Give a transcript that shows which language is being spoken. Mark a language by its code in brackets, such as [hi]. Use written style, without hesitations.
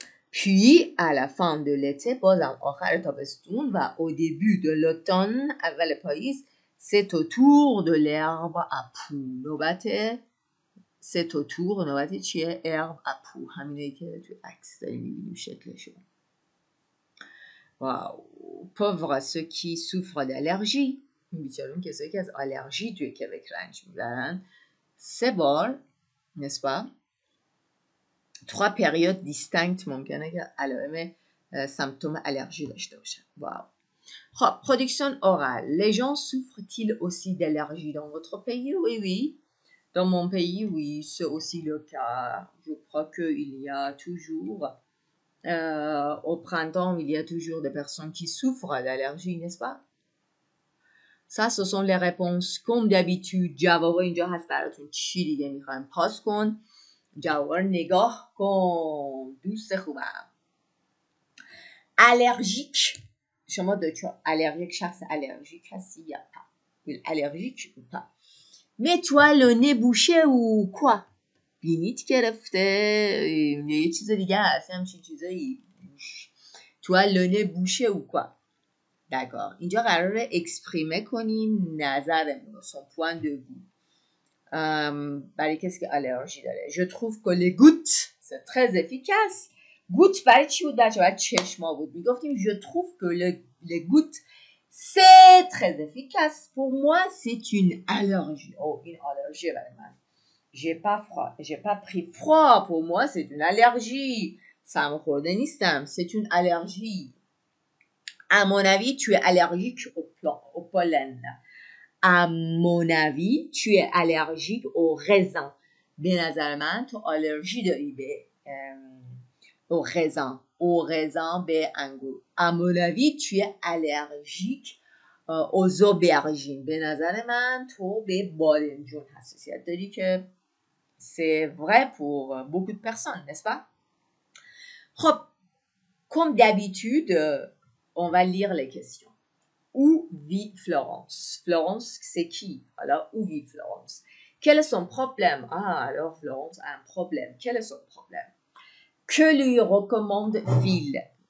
[fr] Puis, à la fin de l'été, [fa] بازم آخر تابستون و [fr] au début de l'automne, [fa] اول پاییز, [fr] c'est au tour de l'herbe à poux. c'est au tour, [fa] نوبت چیه؟ [fr] herbe à poux. [fa] همینه که توی عکس داریم میبینیم شکلشو. واو. [fr] pauvre ceux qui souffrent d'allergie. [fa] بیچارون کسایی که از آلرژی توی کبک رنج میبرن. 3 بار, [fr] n'est-ce pas? 3 périodes distinctes [fa] ممکنه که علائم [fr] symptômes allergie [fa] داشته باشن. واو. [fr] خب production orale. Les gens souffrent-ils aussi d'allergie dans votre pays? Oui, oui. Dans mon pays, oui, c'est aussi le cas. Je crois qu'il y a toujours au printemps, il y a toujours des personnes qui souffrent d'allergie, n'est-ce pas? Ça, ce sont les réponses. Comme d'habitude, [fa] جواب اینجا هست براتون چی دیگه میخوایم پاس کن. جواب نگاه کن دوست خوبم. الرژیک شما دچار الرژیک شخص الرژیک هستی یا pas الرژیک [fr] ou pas. Mais toi le nez bouché ou quoi? [fa] بینیت گرفته یه چیز دیگه هست همچین چیزایی. [fr] toi le nez bouché ou quoi? d'accord. [fa] اینجا قراره اکسپریمه کنیم نظرمون رو [fr] son point de vue. [fa] برای کسی که آلرژی داره. [fr] Je trouve que les gouttes c'est très efficace. [fa] goutte برای چی بود بچه؟ برای چشما بود. میگفتیم [fr] je trouve que les gouttes c'est très efficace. pour moi c'est une allergie. une allergie [fa] برای من. [fr] j'ai pas pris froid. pour moi c'est une allergie. [fa] سرماخورده نیستم. [fr] c'est une allergie. à mon avis tu es allergique au pollen. À mon avis, tu es allergique au raisin. [fa] به نظر من تو آلرژی داری به [fr] au raisin. Au raisin [fa] به انگور. [fr] À mon avis, tu es allergique aux aubergines. [fa] به نظر من تو به بادمجون حساسیت داری که [fr] c'est vrai pour beaucoup de personnes, n'est-ce pas? خب, comme d'habitude, on va lire les questions. Où vit Florence? Florence, c'est qui? Alors, où vit Florence? Quel est son problème? Ah, alors Florence a un problème. Quel est son problème? Que lui recommande Phil?